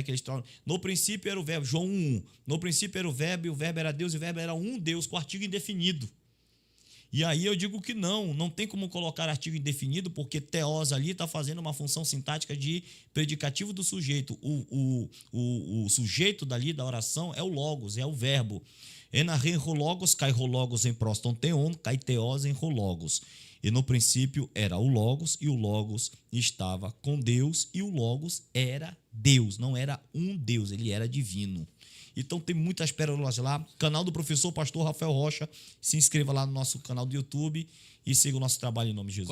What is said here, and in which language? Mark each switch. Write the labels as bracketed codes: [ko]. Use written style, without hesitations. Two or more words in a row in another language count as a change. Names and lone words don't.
[pt] Que eles falam, no princípio era o verbo, João 1:1. No princípio era o verbo, e o verbo era Deus, e o verbo era um Deus, com artigo indefinido. E aí eu digo que não tem como colocar artigo indefinido, porque teós ali está fazendo uma função sintática de predicativo do sujeito. O sujeito dali da oração é o logos, é o verbo. [el] Ἐν ἀρχῇ ἦν ὁ λόγος, καὶ ὁ λόγος ἦν πρὸς τὸν θεόν, καὶ θεὸς ἦν ὁ λόγος. [pt] E no princípio era o Logos, e o Logos estava com Deus, e o Logos era Deus, não era um Deus, ele era divino. Então tem muitas pérolas lá. Canal do professor Pastor Rafael Rocha. Se inscreva lá no nosso canal do YouTube e siga o nosso trabalho em nome de Jesus.